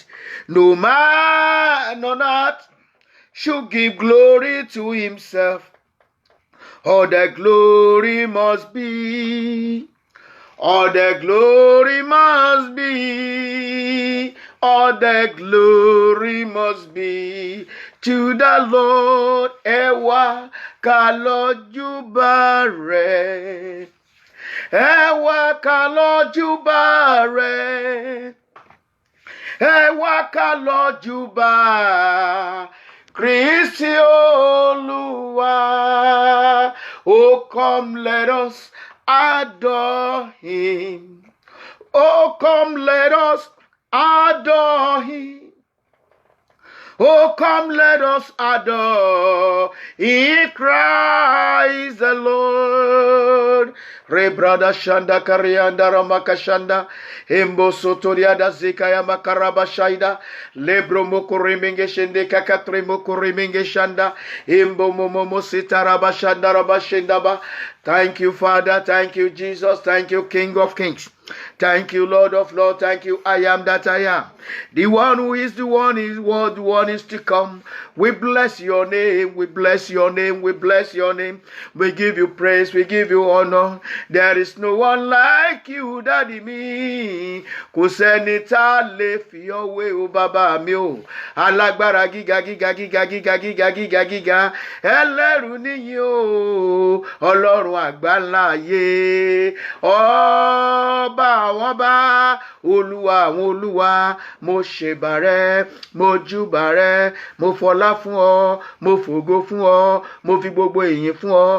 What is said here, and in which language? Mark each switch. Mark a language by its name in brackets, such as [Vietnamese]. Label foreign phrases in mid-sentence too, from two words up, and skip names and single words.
[English] No man on earth should give glory to himself. All the glory must be. All the glory must be. All the glory must be to the Lord. [Yoruba] Ewa kalojuba re. Ewa kalojuba re. Ewa kalojuba. Kristi Olúwa. [English] Oh, come, let us adore him. Oh, come, let us adore him. Oh, come, let us adore in Christ the Lord. Rebrada shanda karianda ramaka shanda. Embo sotoriada zikaya makaraba shaida. Lebro moko remenge shende kakatre moko remenge shanda. Embo momo sitaraba shanda rabashenda ba. Thank you, Father. Thank you, Jesus. Thank you, King of Kings. Thank you, Lord of Lords. Thank you, I am that I am. The one who is the one is what the one is to come. We bless your name. We bless your name. We bless your name. We give you praise. We give you honor. There is no one like you, Daddy me. [Yoruba] Kò sẹ́ni tá lè fi ọwé o bàbá mi o. Alágbára gíga gíga gíga gíga gíga gíga gíga. Ẹlẹ́rù níyìn o. Ọlọ́run àgbáńlá ayé. Ọba àwọn bá, Olúwa àwọn olúwa, mo ṣèbà rẹ, mo júbà rẹ, mo fọlá fún ọ, mo fògo fún ọ, mo fi gbogbo ìyìn fún ọ.